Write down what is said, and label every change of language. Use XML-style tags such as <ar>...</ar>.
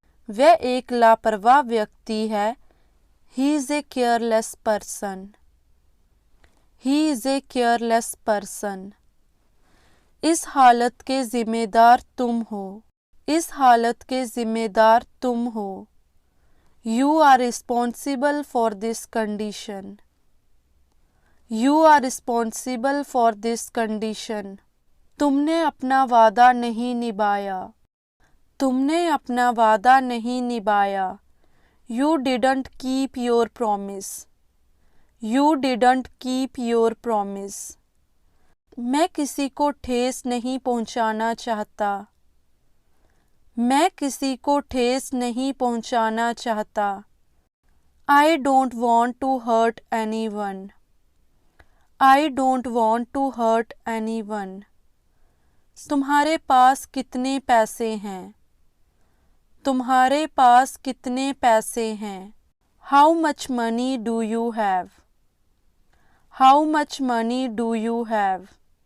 <hi>वह एक लापरवाह व्यक्ति है।</hi> <en>He is a careless person. He is a careless person.</en> <hi>इस हालत के जिम्मेदार तुम हो। इस हालत के जिम्मेदार तुम हो।</hi> <en>You are responsible for this condition. You are responsible for this condition.</en> <hi>तुमने अपना वादा नहीं निभाया। तुमने अपना वादा नहीं निभाया।</hi> <en>You didn't keep your promise. You didn't keep your promise.</en> <hi>मैं किसी को ठेस नहीं पहुंचाना चाहता। मैं किसी को ठेस नहीं पहुंचाना चाहता।</hi> <en>I don't want to hurt anyone. I don't want to hurt anyone.</en> <hi>तुम्हारे पास कितने पैसे हैं? तुम्हारे पास कितने पैसे हैं?</hi> <en>How much money do you have? How much money do you have?</en>